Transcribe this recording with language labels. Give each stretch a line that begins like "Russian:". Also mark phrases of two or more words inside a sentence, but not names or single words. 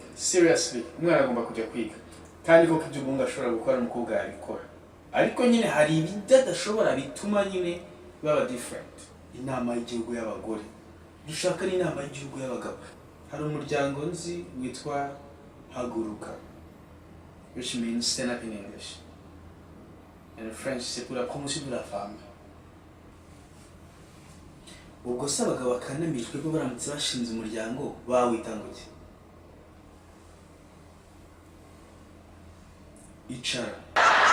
Kinyarwanda: Seriously, umwana agomba kujya kwiga. Kandi ko ibyo umuntu ashobora gukora umukobwa yabikora. Ariko nyine hari ibidashobora bituma nyine baba different. Inama y'igihugu y'abagore. Dushaka n'inama y'igihugu y'abagabo. Hari umuryango nzi witwa Haguruka,
English: which means stand up in English. And in French,
French: c'est pour la promotion de la femme.
Kinyarwanda: Ubwo se abagabo bakanamijwe bo baramutse bashinze umuryango bawita ngo iki? Icara.